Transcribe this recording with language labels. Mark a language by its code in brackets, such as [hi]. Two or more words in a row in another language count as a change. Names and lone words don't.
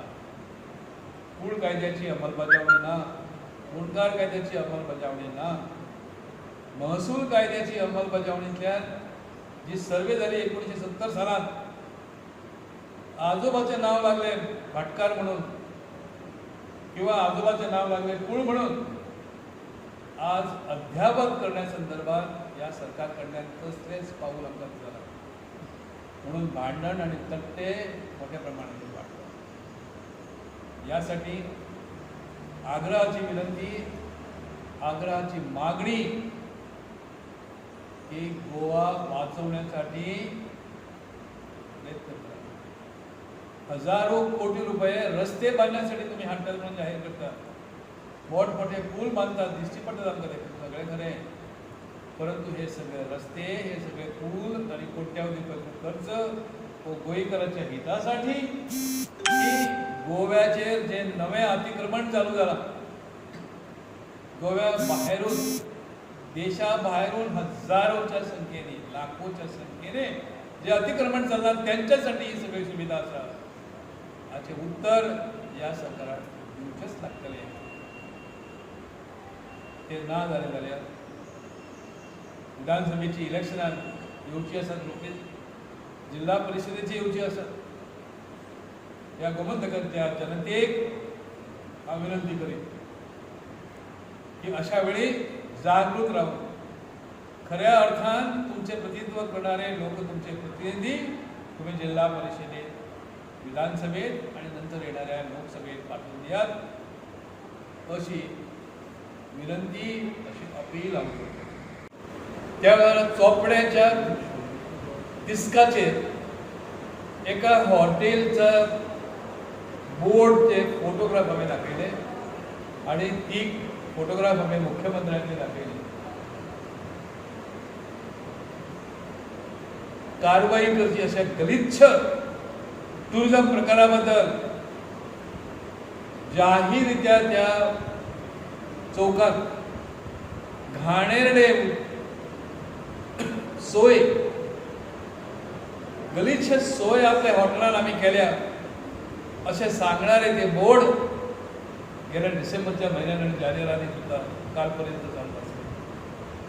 [kok] कूळ कायद्याची अंमलबजावणी ना, गुणकार कायद्याची अंमलबजावणी ना, महसूल कायद्याची अंमलबजावणींतल्यान जी सर्वे जाली 1970 सालांत, आजोबाचें नांव लागले भाटकार म्हणून किंवा आजोबाचें नांव लागले कूळ म्हणून, आज अध्यापन करण्या संदर्भात या सरकार कडल्यान कसलेच पाऊल आमकां दिसना. म्हणून भांडण आणि तट्टे मोठ्या प्रमाणात वाडतात. [mr] यासाठी आग्रहाची विनंती, आग्रहाची मागणी की गोवा वाचवण्यासाठी प्रयत्न करा. हजारो कोटी रुपये रस्ते बांधण्यासाठी तुम्ही हाडटात म्हणून जाहीर करता, मोठमोठे पूल बांधतात, दिश्टी [kok] पडतात आमकां ते सगळें खरें, परंतु हे सगळे रस्ते, हे सगळे पूल आणि कोट्यावधी रुपयाचो खर्च हो गोंयकारांच्या हितासाठी की गोव्याचेर जे नवें अतिक्रमण चालू जालां, गोव्या भायरून, देशा भायरून हजारोच्या संख्येने, लाखोच्या संख्येने जे अतिक्रमण चालतात त्यांच्यासाठी ही सगळी सुविधा आसा. हाचे उत्तर या सरकाराक दिवचेच लागतले. ते ना जालें जाल्यार विधानसभेची इलेक्शनां येवची आसात रोखडीच, जिल्हा परिशदेची येवची आसात. [mr] ह्या गोमंतकाच्या जनतेक हांव विनंती करीन की अशा वेळी जागृत राहून खऱ्या अर्थान तुमचे प्रतिनिधित्व करणारे लोक, तुमचे प्रतिनिधी तुम्ही जिल्हा परिषदेत, विधानसभेत आणि नंतर येणाऱ्या लोकसभेत पाठवून द्यात अशी विनंती, अशी अपील हांव करतो. [kok] त्या वेळार चोपड्याच्या दिसकाचेर एका हॉटेलचा बोर्डचे फोटोग्राफ हांवें दाखयले आणि ती फोटोग्राफ हांवें मुख्यमंत्र्यांनी दाखयली. कारवाई करची अशा गलिच्छ टुरिझम प्रकारा बद्दल [mr] जाहीररित्या त्या चौकात घाणेरडे सोय, गलिच्छ सोय आपल्या हॉटेलात आम्ही केल्या असे सांगणारे ते बोर्ड गेल्या डिसेंबरच्या म्हयन्यात आणि जानेवारी सुद्धा कालपर्यंत चालत असतो.